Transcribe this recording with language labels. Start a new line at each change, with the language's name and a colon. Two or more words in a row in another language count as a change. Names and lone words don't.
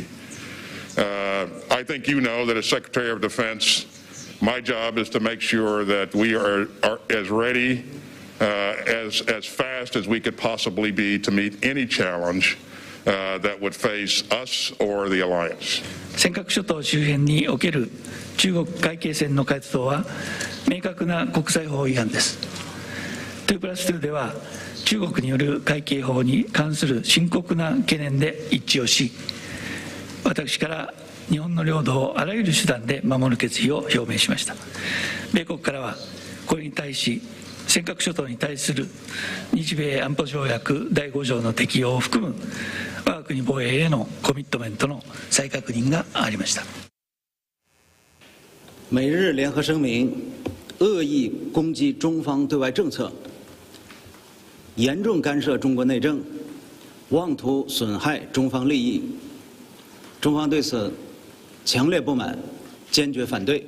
English: I think you know that as Secretary of Defense, my job is to make sure that we are as ready, as fast as we could possibly be to meet any challenge that would face us or the alliance.
Japanese: 尖閣諸島周辺における中国海警船の活動は明確な国際法違反です。2+2では中国による海警法に関する深刻な懸念で一致をし、私から日本の領土をあらゆる手段で守る決意を表明しました。米国からはこれに対し尖閣諸島に対する日米安保条約第5条の適用を含む我が国防衛へのコミットメントの再確認がありました。
Chinese: 美日联合声明恶意攻击中方对外政策，严重干涉中国内政，妄图损害中方利益。中方对此强烈不满，坚决反对。